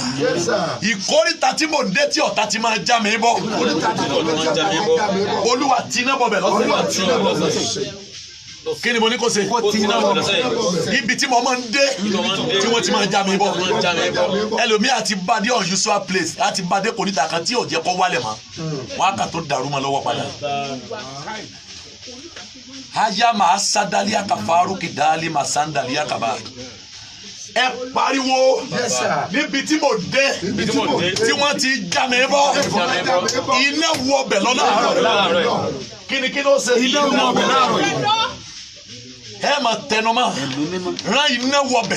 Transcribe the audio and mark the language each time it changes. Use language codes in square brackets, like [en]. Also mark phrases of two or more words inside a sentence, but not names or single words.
[yo] Ìkórìtà tí mo dé tí ọ̀tá ti máa já mi bọ̀. Olúwa tí iná bọ̀ bẹ̀ lọ́sẹ̀. Kí ni mo ní kó ṣe? Ibi tí mo máa ń dé tí wọ́n ti máa já mi bọ̀. Ẹlòmíì àti bàdé [en] unusual place [yo] àti bàdé kòríta kan tí ò jẹ́ kó wálẹ̀ mọ́. Wọ́n á kà tó dàrú mọ́ lọ́wọ́ padà. Aya ma sadalia kafaru kidali ma sandalia kaba. Ẹ pariwo níbi tí mo dé tí wọ́n ti já mi bọ̀. Iná wọ bẹ̀ lọ́nà àárọ̀. Kí ló ṣe? Iná wọ bẹ̀ láàárọ̀. Ẹ máa tẹnu mọ́ rán iná wọ bẹ̀.